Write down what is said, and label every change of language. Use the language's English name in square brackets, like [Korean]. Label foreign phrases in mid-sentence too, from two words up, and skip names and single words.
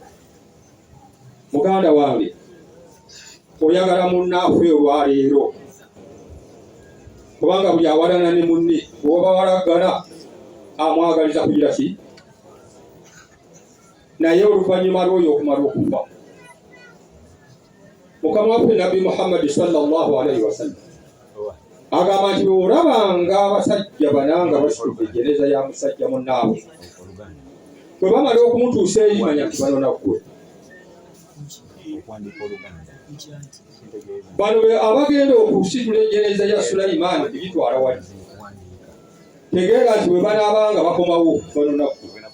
[Ganda] Muganda wange oyagala munnaafe olwaleero, kubanga buli awalana ne munne bw'oba walagana amwagaliza kugira ki? Naye oluvannyuma lw'oyo okumala okufa, Mukama waffe Nabbi Muhammad [Arabic] صلى الله عليه وسلم [Ganda] agamba nti olabanga abasajja bananga basitudde ejjeneza ya musajja munnaabwe, bwe bamala okumutuusa eri manya nti bano naggwe. Bano abagenda okusitula ejjeneza ya Sulaiman egitwala wali, tegeera nti bwe banaabanga bakomawo bano naggwe.